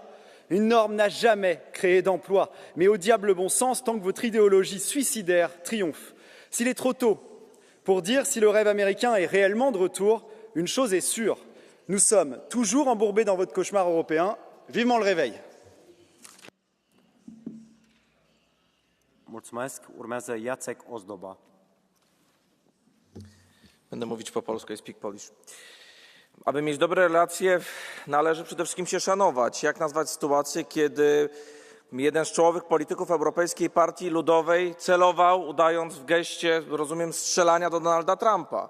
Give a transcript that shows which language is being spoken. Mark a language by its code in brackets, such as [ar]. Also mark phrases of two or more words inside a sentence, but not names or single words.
[fr] Une norme n'a jamais créé d'emploi, mais au diable bon sens tant que votre idéologie suicidaire triomphe. S'il est trop tôt pour dire si le rêve américain est réellement de retour, une chose est sûre. Nous sommes toujours embourbés dans votre cauchemar européen. Vivement le réveil. [ro] Mulțumesc. Urmează Jacek Ozdoba. [pl] Będę mówić po polsku, [en] I speak Polish. [pl] Aby mieć dobre relacje, należy przede wszystkim się szanować. Jak nazwać sytuację, kiedy jeden z czołowych polityków Europejskiej Partii Ludowej celował, udając w geście, rozumiem, strzelania do Donalda Trumpa.